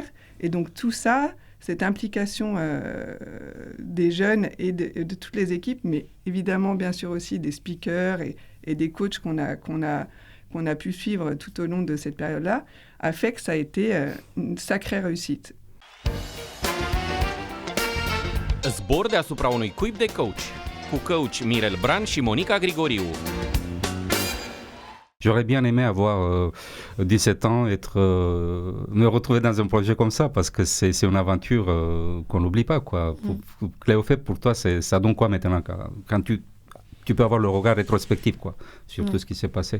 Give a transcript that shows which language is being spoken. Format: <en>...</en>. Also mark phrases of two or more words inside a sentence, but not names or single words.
<fr>Et donc tout ça, cette implication des jeunes et de toutes les équipes, mais évidemment bien sûr aussi des speakers et des coachs qu'on a pu suivre tout au long de cette période-là, a fait que ça a été une sacrée réussite.</fr> <ro>Zbor deasupra unui cuib de coach, cu coach Mirel Bran și Monica Grigoriu.</ro> <fr>J'aurais bien aimé avoir 17 ans, me retrouver dans un projet comme ça, parce que c'est une aventure qu'on n'oublie pas, quoi. Cléophèbe, pour toi, ça donne quoi maintenant quand tu peux avoir le regard rétrospectif, quoi, sur tout ce qui s'est passé?</fr>